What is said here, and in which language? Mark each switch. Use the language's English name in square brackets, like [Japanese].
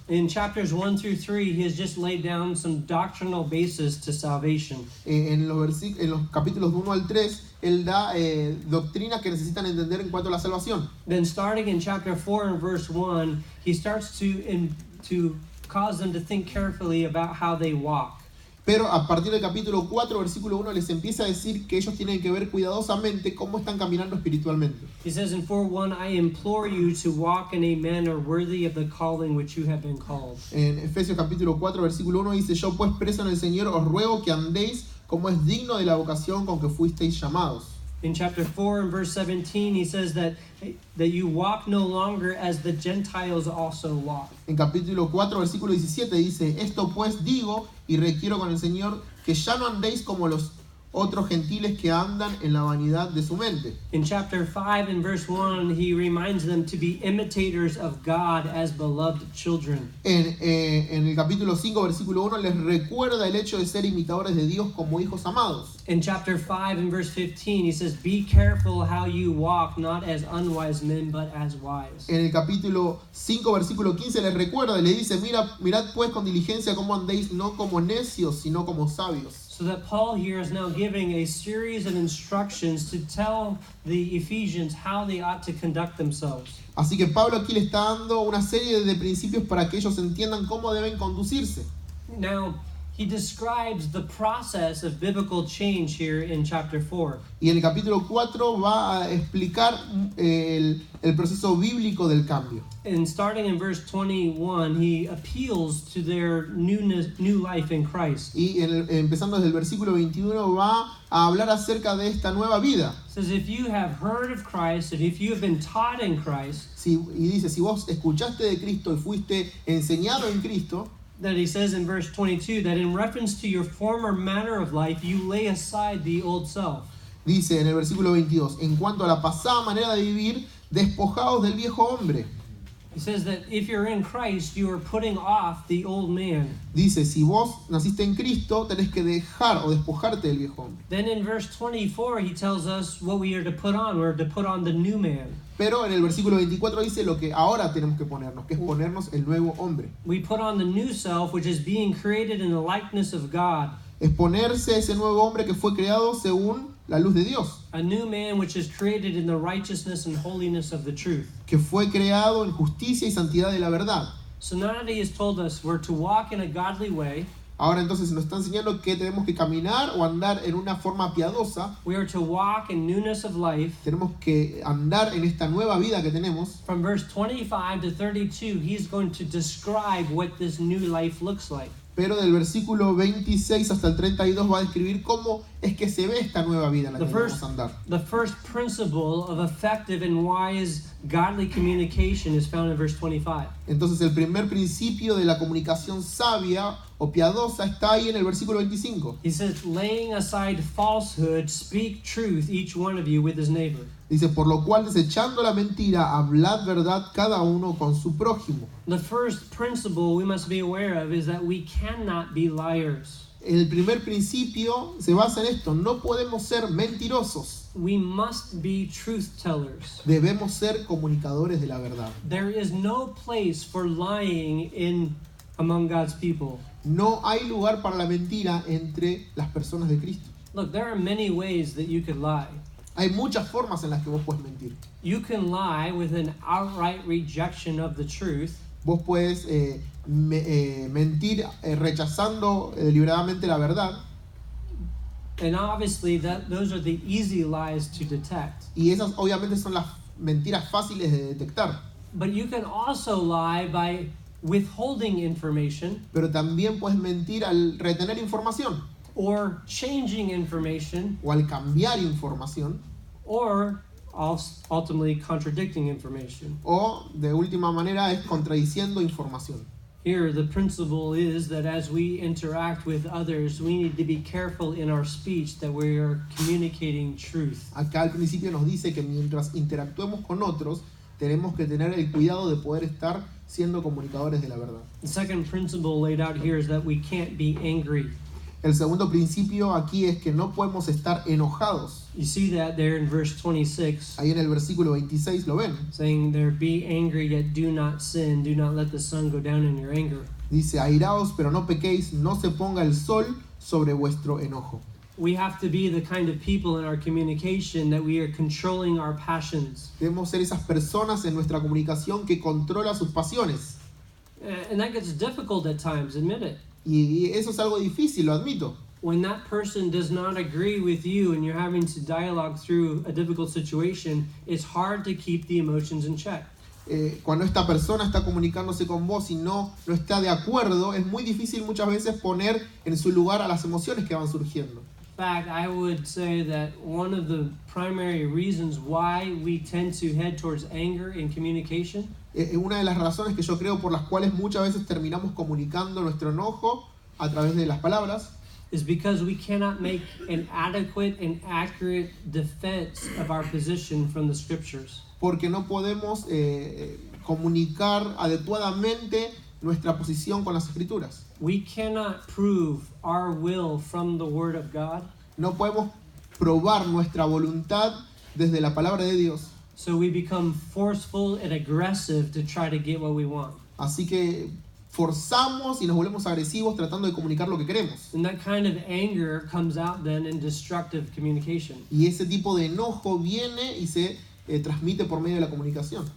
[English] In chapters 1 through 3, he has just laid down some doctrinal basis to salvation. [Spanish] En los capítulos de 1 al 3, él da doctrinas que necesitan entender en cuanto a la salvación. [English] Then starting in chapter 4 and verse 1, he starts to cause them to think carefully about how they walk. [Spanish] Pero a partir del capítulo 4, versículo 1, les empieza a decir que ellos tienen que ver cuidadosamente cómo están caminando espiritualmente. [English] He says in 4:1, I implore you to walk in a manner worthy of the calling which you have been called. [Spanish] En Efesios capítulo 4, versículo 1 dice, yo pues preso en el Señor os ruego que andéis como es digno de la vocación con que fuisteis llamados. [English] In chapter 4 and verse 17, he says that you walk no longer as the Gentiles also walk. [Spanish] En capítulo 4, versículo 17 dice, esto pues digo y requiero con el Señor que ya no andéis como los otros gentiles que andan en la vanidad de su mente. [English] In chapter 5 and verse 1, he reminds them to be imitators of God as beloved children. [Spanish] En el capítulo 5, versículo 1 les recuerda el hecho de ser imitadores de Dios como hijos amados. [English] In chapter 5 and verse 15, he says, be careful how you walk, not as unwise men, but as wise. [Spanish] En el capítulo 5, versículo 15 les recuerda y le dice, mirad pues con diligencia cómo andéis, no como necios, sino como sabios. [English] So that Paul here is now giving a series of instructions to tell the Ephesians how they ought to conduct themselves. [Spanish] Así que Pablo aquí le está dando una serie de principios para que ellos entiendan cómo deben conducirse. [English] Now, he describes the process of biblical change here in chapter 4. [Spanish] Y en el capítulo 4 va a explicar el proceso bíblico del cambio. [English] And starting in verse 21, he appeals to their new life in Christ. [Spanish] Y empezando desde el versículo 21 va a hablar acerca de esta nueva vida. [English] It says, if you have heard of Christ, and if you have been taught in Christ, [Spanish] Y dice, si vos escuchaste de Cristo y fuiste enseñado en Cristo, [English] that he says in verse 22, that in reference to your former manner of life, you lay aside the old self. [Spanish] dice en el versículo 22, en cuanto a la pasada manera de vivir, despojados del viejo hombre. [English] He says that if you're in Christ, you are putting off the old man. [Spanish] Dice, si vos naciste en Cristo, tenés que dejar o despojarte del viejo hombre. [English] Then in verse 24, he tells us what we are to put on. We're to put on the new man. [Spanish] Pero en el versículo 24 dice lo que ahora tenemos que ponernos, que es ponernos el nuevo hombre. [English] We put on the new self, which is being created in the likeness of God. [Spanish] Es ponerse ese nuevo hombre que fue creado según la luz de Dios, [English] A new man which is created in the righteousness and holiness of the truth. [Spanish] que fue creado en justicia y santidad de la verdad. [English] So now that he has told us we're to walk in a godly way, [Spanish] Ahora entonces nos está enseñando que tenemos que caminar o andar en una forma piadosa, [English] we are to walk in newness of life. [Spanish] tenemos que andar en esta nueva vida que tenemos. [English] From verse 25 to 32, he's going to describe what this new life looks like. [Spanish] Pero del versículo 26 hasta el 32 va a describir cómo es que se ve esta nueva vida en la que debemos andar. [English] The first principle of effective and wise godly communication is found in verse 25. [Spanish] Entonces el primer principio de la comunicación sabia o piadosa está ahí en el versículo 25. [English] He says, laying aside falsehood, speak truth, each one of you with his neighbor. [Spanish] Dice, por lo cual desechando la mentira, hablad verdad cada uno con su prójimo. [English] The first principle we must be aware of is that we cannot be liars. [Spanish] El primer principio se basa en esto: no podemos ser mentirosos, [English] We must be truth tellers. [Spanish] debemos ser comunicadores de la verdad. [English] There is no place for lying among God's people. [Spanish] No hay lugar para la mentira entre las personas de Cristo. [English] Look, there are many ways that you could lie. [Spanish] Hay muchas formas en las que vos puedes mentir. [English] You can lie with an outright rejection of the truth, [Spanish] Vos puedes mentir rechazando deliberadamente la verdad, [English] and obviously those are the easy lies to detect. [Spanish] y esas obviamente son las mentiras fáciles de detectar. [English] But you can also lie by withholding information [Spanish] Pero también puedes mentir al retener información, [English] or changing information [Spanish] o al cambiar información, [English] or ultimately contradicting information. [Spanish] o de última manera es contradiciendo información. [English] Here, the principle is that as we interact with others, we need to be careful in our speech that we are communicating truth. [Spanish] Acá al principio nos dice que mientras interactuemos con otros, tenemos que tener el cuidado de poder estar siendo comunicadores de la verdad. [English] The second principle laid out here is that we can't be angry. [Spanish] El segundo principio aquí es que no podemos estar enojados. [English] You see that there in verse 26, [Spanish] Ahí en el versículo 26 lo ven. [English] saying there, be angry yet do not sin, do not let the sun go down in your anger. [Spanish] Dice, airaos, pero no pequéis, no se ponga el sol sobre vuestro enojo. [English] We have to be the kind of people in our communication that we are controlling our passions. [Spanish] Debemos ser esas personas en nuestra comunicación que controla sus pasiones. [English] And that gets difficult at times, admit it. [Spanish] Y eso es algo difícil, lo admito. [English] When that person does not agree with you and you're having to dialogue through a difficult situation, it's hard to keep the emotions in check. [Spanish] Cuando esta persona está comunicándose con vos y no está de acuerdo, es muy difícil muchas veces poner en su lugar a las emociones que van surgiendo. [English] In fact, I would say that one of the primary reasons why we tend to head towards anger in communication [Spanish] Una de las razones que yo creo por las cuales muchas veces terminamos comunicando nuestro enojo a través de las palabras [English] is because we cannot make an adequate and accurate defense of our position from the scriptures. [Spanish] porque no podemos comunicar adecuadamente nuestra posición con las escrituras. [English] We cannot prove our will from the Word of God, [Spanish] No podemos probar nuestra voluntad desde la palabra de Dios. [English] so we become forceful and aggressive to try to get what we want. [Spanish] Así que forzamos y nos volvemos agresivos tratando de comunicar lo que queremos. [English] And that kind of anger comes out then in destructive communication. [Spanish] Y ese tipo de enojo viene y se transmite por medio de la comunicación.